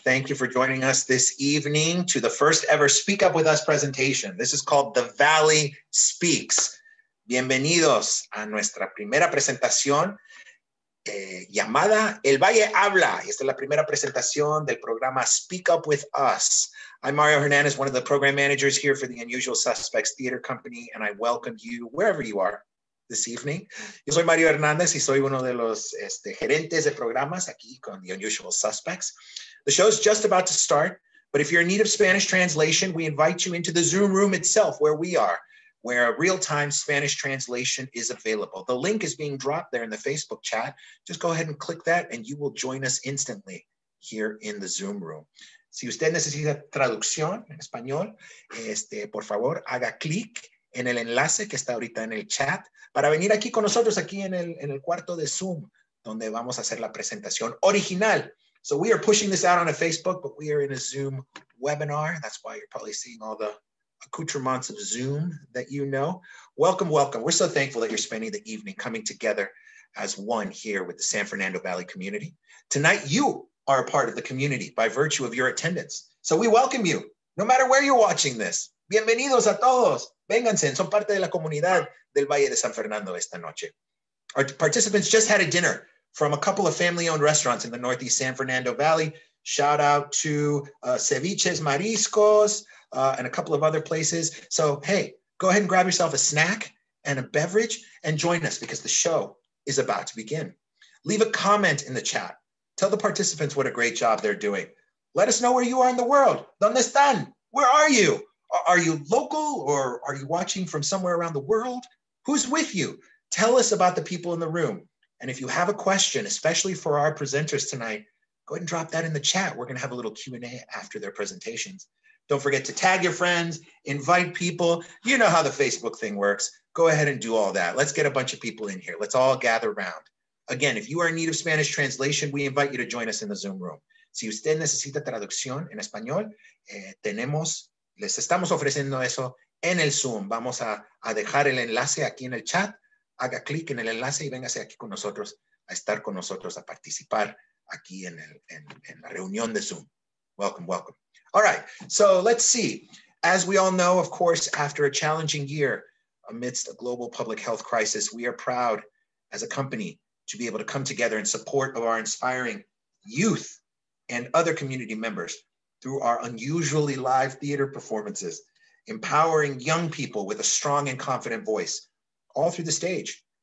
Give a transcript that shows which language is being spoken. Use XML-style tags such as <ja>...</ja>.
<en>Thank you for joining us this evening to the first ever Speak Up With Us presentation. This is called The Valley Speaks.</en> <es>Bienvenidos a nuestra primera presentación llamada El Valle Habla. Y esta es la primera presentación del programa Speak Up With Us.</es> <en>I'm Mario Hernandez, one of the program managers here for the Unusual Suspects Theater Company, and I welcome you wherever you are this evening.</en> <es>Yo soy Mario Hernández y soy uno de los gerentes de programas aquí con the Unusual Suspects.</es> <en>The show is just about to start, but if you're in need of Spanish translation, we invite you into the Zoom room itself where we are, where a real-time Spanish translation is available. The link is being dropped there in the Facebook chat. Just go ahead and click that and you will join us instantly here in the Zoom room.</en> <es>Si usted necesita traducción en español, por favor, haga clic en el enlace que está ahorita en el chat para venir aquí con nosotros, aquí en el cuarto de Zoom, donde vamos a hacer la presentación original.</es> <en>So we are pushing this out on a Facebook, but we are in a Zoom webinar. That's why you're probably seeing all the accoutrements of Zoom that you know. Welcome, welcome. We're so thankful that you're spending the evening coming together as one here with the San Fernando Valley community. Tonight, you are a part of the community by virtue of your attendance. So we welcome you, no matter where you're watching this.</en> <es>Bienvenidos a todos. Vénganse, son parte de la comunidad del Valle de San Fernando esta noche.</es> <en>Our participants just had a dinner from a couple of family-owned restaurants in the Northeast San Fernando Valley. Shout out to Ceviches Mariscos and a couple of other places. So, hey, go ahead and grab yourself a snack and a beverage and join us because the show is about to begin. Leave a comment in the chat. Tell the participants what a great job they're doing. Let us know where you are in the world.</en> <es>¿Dónde están?</es> <en>Where are you? Are you local or are you watching from somewhere around the world? Who's with you? Tell us about the people in the room. And if you have a question, especially for our presenters tonight, go ahead and drop that in the chat. We're going to have a little Q&A after their presentations. Don't forget to tag your friends, invite people. You know how the Facebook thing works. Go ahead and do all that. Let's get a bunch of people in here. Let's all gather around. Again, if you are in need of Spanish translation, we invite you to join us in the Zoom room.</en> <es>Si usted necesita traducción en español, les estamos ofreciendo eso en el Zoom. Vamos a dejar el enlace aquí en el chat. Haga clic en el enlace y véngase aquí con nosotros, a estar con nosotros, a participar aquí en la reunión de Zoom.</es> <en>Welcome, welcome. All right, so let's see. As we all know, of course, after a challenging year amidst a global public health crisis, we are proud as a company to be able to come together in support of our inspiring youth and other community members through our unusually live theater performances, empowering young people with a strong and confident voice all through the stage.</en>